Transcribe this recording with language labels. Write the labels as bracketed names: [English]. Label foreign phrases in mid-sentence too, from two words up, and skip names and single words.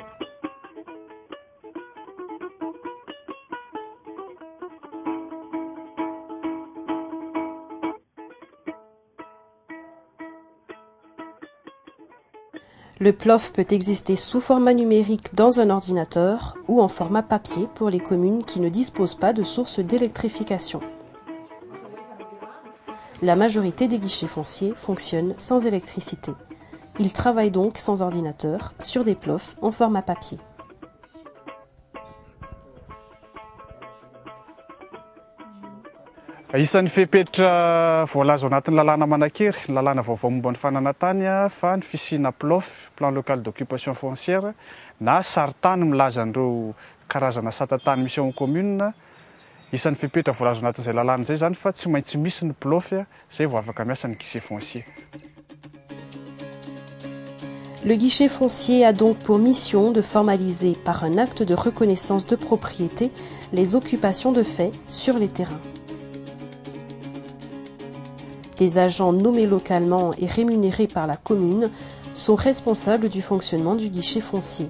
[French] Le PLOF peut exister sous format numérique dans un ordinateur ou en format papier pour les communes qui ne disposent pas de sources d'électrification. La majorité des guichets fonciers fonctionnent sans électricité. Ils travaillent donc sans ordinateur sur des PLOF en format papier. [Malagasy] Isan'ny fepetra voalaza ao anatin'ny lalàna Manakery, ny lalàna vaovao momba ny fananantany fa ny fisina PLOF, [French] plan local d'occupation foncière, [Malagasy] na saritany milaza an'ireo karazana satatany misy ao amin'ny commune. Isan'ny fepetra voalaza ao anatin'izay lalàna izay zany fa tsy maintsy misy ny PLOF zay vao afaka miasa ny [French] guichet foncier. Le guichet foncier a donc pour mission de formaliser par un acte de reconnaissance de propriété les occupations de fait sur les terrains. Des agents nommés localement et rémunérés par la commune sont responsables du fonctionnement du guichet foncier.